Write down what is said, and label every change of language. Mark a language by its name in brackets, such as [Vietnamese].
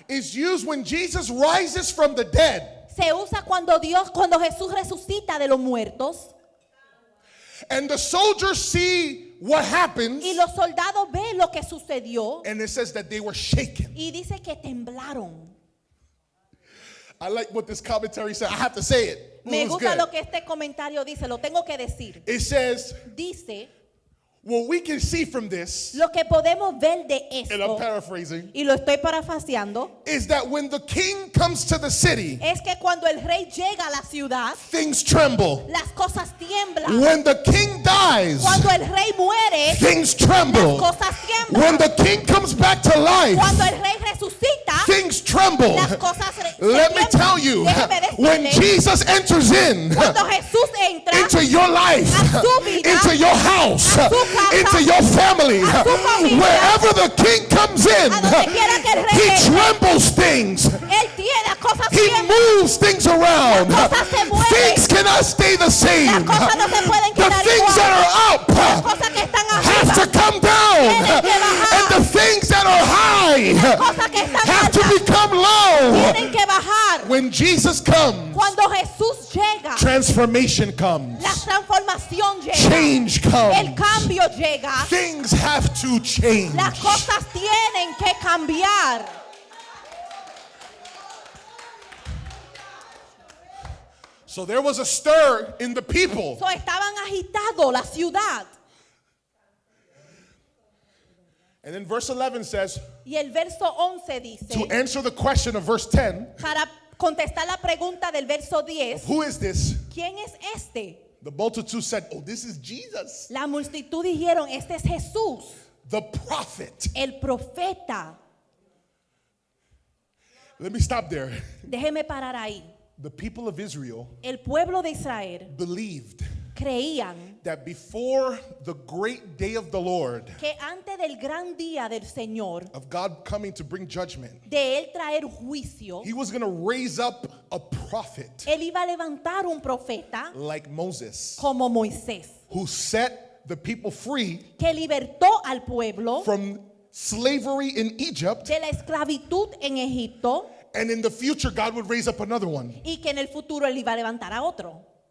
[English] is used when Jesus rises from the dead. [Spanish] se usa cuando Jesús resucita de los muertos [English] And the soldiers see what happens. [Spanish] y los soldados ven lo que sucedió [English] And it says that they were shaken. [Spanish] y dice que temblaron. [English] I like what this commentary said. I have to say it. [Spanish] Me [English] It was [Spanish] gusta [English] good. [Spanish] lo que este comentario dice, lo tengo que decir. [English] It says, [Spanish] Dice, [English] What we can see from this, [Spanish] Lo que podemos ver de [English] and I'm [Spanish] esto, [English] paraphrasing, [Spanish] y lo estoy parafraseando, [English] is that when the king comes to the city, [Spanish] es que cuando el rey llega a la ciudad, [English] things tremble. [Spanish] las cosas tiemblan. [English] When the king dies, [Spanish] Cuando el rey muere, [English] things tremble. [Spanish] las cosas tiemblan. [English] When the king comes back to life, [Spanish] Cuando el rey resucita, [English] things tremble. [Spanish] las cosas se [English] Let me [Spanish] tiemblan. [English] tell you, [Spanish] Déjeme [English] when [Spanish] decirle, [English] Jesus enters in [Spanish] cuando Jesús entra [English] into your life, [Spanish] a su vida, [English] into your house, [Spanish] a su casa, [English] into your family, [Spanish] a su familia, [English] wherever the king comes in, [Spanish] a donde quiera que el rey [English] he [Spanish] entre, [English] trembles things. [Spanish] él tiene las cosas [English] He [Spanish] tiemblan. [English] moves things around. [Spanish] Las cosas se mueven. [English] Things cannot stay the same. [Spanish] Las cosas no se pueden [English] The [Spanish] quedar [English] things [Spanish] igual. [English] that are up [Spanish] Las cosas que están [English] have [Spanish] arriba [English] to come down. [Spanish] tienen que bajar. [English] And the things that are high [Spanish] Las cosas que están [English] have to [Spanish] altas [English] become low. [Spanish] tienen que bajar. [English] When Jesus comes, [Spanish] Cuando Jesús llega, [English] transformation comes. [Spanish] la transformación llega. [English] Change [Spanish] El [English] comes. [Spanish] cambio llega. [English] Things have to change. [Spanish] Las cosas tienen que cambiar. [English] So there was a stir in the people. [Spanish] So, estaban agitados la ciudad. [English] And then verse 11 says, [Spanish] Y el verso 11 dice, [English] to answer the question of verse 10, [Spanish] para contestar la pregunta del verso 10, [English] who is this? [Spanish] ¿quién es este? [English] The multitude said, oh, this is Jesus, [Spanish] La multitud dijeron, este es Jesús, [English] the prophet. [Spanish] el profeta. [English] Let me stop there. [Spanish] Déjeme parar ahí. [English] The people of Israel [Spanish] El pueblo de Israel [English] believed [Spanish] creían [English] that before the great day of the Lord, [Spanish] que antes del gran día del Señor, [English] of God coming to bring judgment, [Spanish] de él traer juicio, [English] he was going to raise up a prophet [Spanish] él iba a levantar un profeta [English] like Moses, [Spanish] como Moisés, [English] who set the people free [Spanish] que libertó al pueblo [English] from slavery in Egypt, [Spanish] de la esclavitud en Egipto [English] and in the future God would raise up another one. [Spanish] y que en el futuro él iba a levantar a otro.